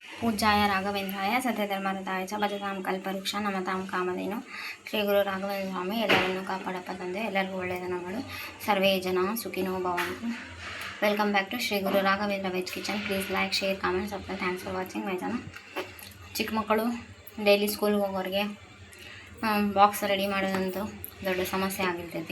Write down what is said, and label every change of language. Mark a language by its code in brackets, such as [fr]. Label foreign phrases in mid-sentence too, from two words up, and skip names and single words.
[sa] पूज्याय राघवेंद्राय सत्यधर्मरताय च भजतां कल्पवृक्ष नमतां कामधेनु [kn] ಶ್ರೀ ಗುರು ರಾಘವೇಂದ್ರ ಸ್ವಾಮಿ ಎಲ್ಲರನ್ನೂ ಕಾಪಾಡಪ್ಪ ತಂದೆ. ಎಲ್ಲರಿಗೂ ಒಳ್ಳೆಯದನ್ನು ಮಾಡು. [sa] ಸರ್ವೇ ಜನ ಸುಖಿನೋ ಭವಂತು. [en] welcome back to Shri Guru Raghavendra Veg Kitchen. please like, share, comment, subscribe. thanks for watching my channel. [kn] ಚಿಕ್ಕ ಮಕ್ಕಳು ಡೈಲಿ ಸ್ಕೂಲ್ಗೆ ಹೋಗೋರಿಗೆ ಬಾಕ್ಸ್ ರೆಡಿ ಮಾಡೋದಂತೂ ದೊಡ್ಡ ಸಮಸ್ಯೆ ಆಗಿರ್ತೈತಿ.